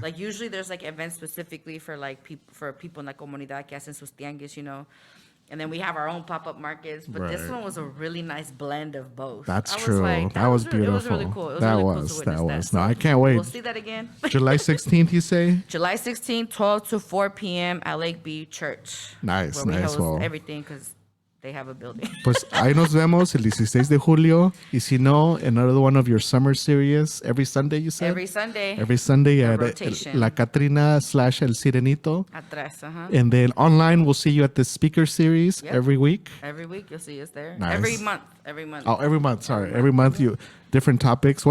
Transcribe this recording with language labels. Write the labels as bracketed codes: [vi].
[en] Like usually there's like events specifically for like people in [es] la comunidad que hacen sus tianguis, [en] And then we have our own pop-up markets, but this one was a really nice blend of both. That's true. That was beautiful. It was really cool. It was really cool to witness that. No, I can't wait. We'll see that again. July 16th, you say? July 16th, 12 to 4 p.m. at Lake B Church. Nice, where we nice. host everything because they have a building. [es] Pues ahí nos vemos el 16 de julio. Y si no, [en] another one of your summer series every Sunday, you said? Every Sunday. Every Sunday at rotation. [es] La Catrina / El Sirenito. Atrás, [en] And then online, we'll see you at the speaker series every week. Every week, you'll see us there. Nice. Every month. Oh, every month. Sorry. Every month, you different topics.